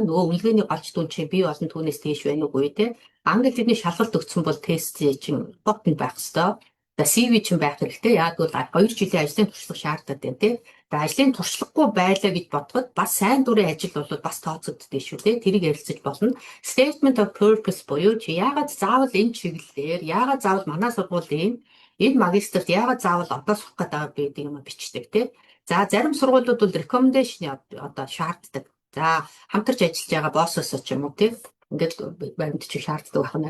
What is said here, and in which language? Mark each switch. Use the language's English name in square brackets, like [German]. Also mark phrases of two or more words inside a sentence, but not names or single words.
[Mongolian] Нөгөө үнэлгээний голч дүн чинь бий олон түүнээс дээш байна уугүй те. Англи хэлний шалгалт өгсөн бол тест чинь копи байх хэвээр. За CV чинь байх хэрэгтэй. Яг бол 2 жилийн ажлын туршлага шаарддаг юм те. За ажлын туршлагагүй байлаа гэж бодоход бас сайн дурын ажил бол бас тооцогддөө шүү дээ. Тэрийг ярилцаж болно. [English] Statement of purpose [Mongolian] буюу чи яагаад заавал энэ чиглэлээр, яагаад заавал манай сургуулийн энэ магистрт яагаад заавал одоо сурах гэдэг юм бичдэг тий. За зарим сургуулиуд бол recommendation одоо шаарддаг. За хамтарч ажиллаж байгаа боссоос ч юм уу тийм ингээд баримтч шаарддаг байна.